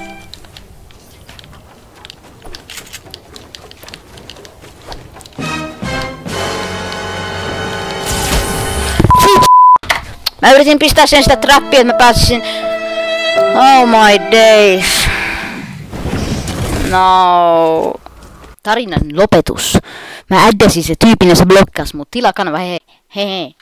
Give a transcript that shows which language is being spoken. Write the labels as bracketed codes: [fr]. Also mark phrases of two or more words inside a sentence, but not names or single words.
[fi] Mä yritin pistää sen sitä trappia, että mä pääsisin. [en] Oh my days. [fi] No. Tarinan lopetus. Mä addasin se tyypin ja se blokkas mut tilakanava hei.